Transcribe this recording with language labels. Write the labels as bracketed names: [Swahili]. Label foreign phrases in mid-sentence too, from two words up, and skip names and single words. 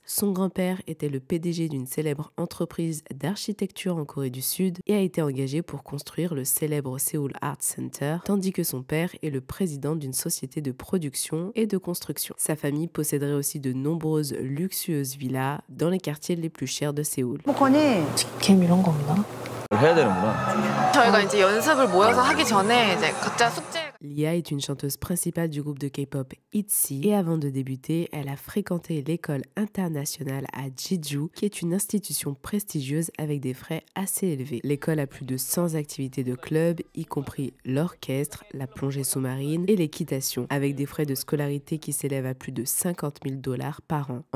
[French] Son grand-père était le PDG d'une célèbre entreprise d'architecture en Corée du Sud et a été engagé pour construire le célèbre Seoul Art Center, tandis que son père est le président d'une société de production et de construction. Sa famille posséderait aussi de nombreuses luxueuses villas dans les quartiers les plus chers de Séoul. [Korean] 직캠 이런 거 없나? 해야 되는구나. 저희가 이제 연습을 모여서 하기 전에 이제 각자 숙제 [French] Lia est une chanteuse principale du groupe de K-pop ITZY et avant de débuter, elle a fréquenté l'école internationale à Jeju, qui est une institution prestigieuse avec des frais assez élevés. L'école a plus de 100 activités de club, y compris l'orchestre, la plongée sous-marine et l'équitation, avec des frais de scolarité qui s'élèvent à plus de $50,000 par an.